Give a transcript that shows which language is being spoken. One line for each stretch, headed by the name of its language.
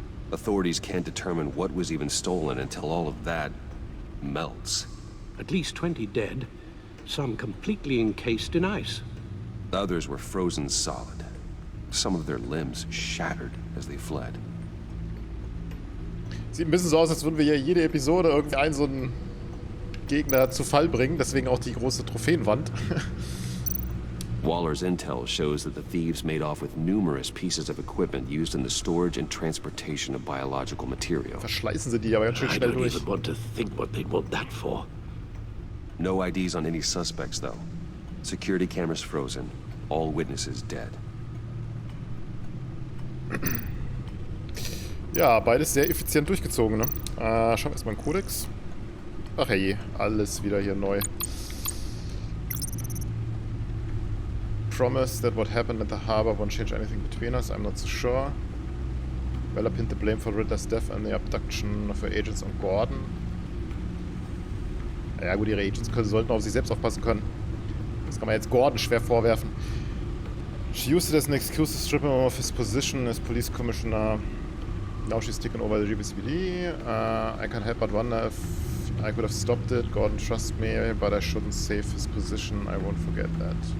English: Authorities can't determine what was even stolen until all of that melts. At least 20 dead, some completely encased in ice. Others were frozen solid. some of their limbs shattered as they fled.
German: Sieht ein bisschen so aus, als würden wir hier jede Episode irgendwie einen so einen Gegner zu Fall bringen. Deswegen auch die große Trophäenwand.
English: Waller's intel shows that the thieves made off with numerous pieces of equipment used in the storage and transportation of biological material.
German: Verschleißen sie die aber ganz schön schnell durch.
English: I don't even want to think what they'd want that for. No IDs on any suspects, though. Security cameras frozen. All witnesses dead.
German: Ja, beides sehr effizient durchgezogen, ne? Schauen wir erstmal einen Kodex. Ach hey, alles wieder hier neu.
English: Promise that what happened at the harbor won't change anything between us. I'm not so sure. Weller pinned the blame for Riddler's death and the abduction of her agents on Gordon.
German: Ja gut, ihre Agents sollten auf sich selbst aufpassen können. Das kann man jetzt Gordon schwer vorwerfen.
English: She used it as an excuse to strip him of his position as police commissioner. Now she's taken over the GBCPD. I can't help but wonder if I could have stopped it. Gordon trusts me, but I shouldn't save his position. I won't forget that.